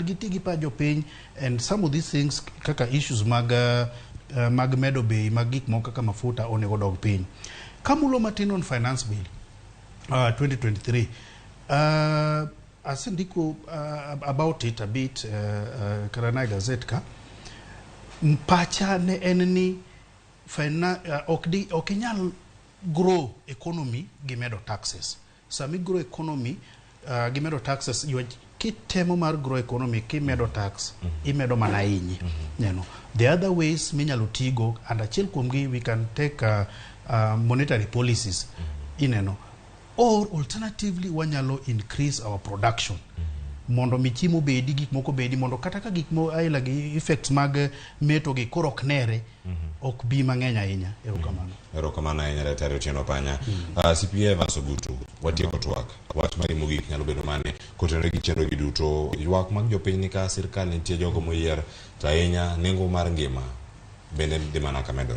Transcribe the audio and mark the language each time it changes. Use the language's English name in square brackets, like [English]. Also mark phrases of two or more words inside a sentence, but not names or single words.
[Luo (Kenya and Tanzania)] giti gi pa jopiny, [English] and some of these things [Luo (Kenya and Tanzania)] kaka issues mag medo bei mag gik moko kaka mafuta onego dog piny. Kamulo matin [English] on finance bill 2023, [Luo (Kenya and Tanzania)] asindiko [English] about it a bit [Luo (Kenya and Tanzania)] Karana Gazette ka pacha ne enni okinyal [English] grow economy [Luo (Kenya and Tanzania)] gi medo taxes. Sami [English] grow economy [Luo (Kenya and Tanzania)] gi medo taxes, kitemo mar [English] grow economy [Luo (Kenya and Tanzania)] kimedo tax imedo mana inyi. [English] You know, the other ways [Luo (Kenya and Tanzania)] minyalo tigo, [English] and [Luo (Kenya and Tanzania)] achiel kuomgi [English] we can take monetary policies, you know, or alternatively wanyalo increase our production. [Luo (Kenya and Tanzania)] Mondo michimo bedi gik moko bedi mondo kata ka gik mo aila gi effects mag meto gi korok nere ok bi mang'eny ahinya. Erokamano ahinya Daktari Otieno Panya. CPA Evans Ogutu, watieko twak wach mari mogik nyalo bedo mane kotenore gi chenro gi duto ywak mag jopiny ni ka sirkal nitie jogo moyier to ahinya nengo mar ngima bende dhi mana ka medore.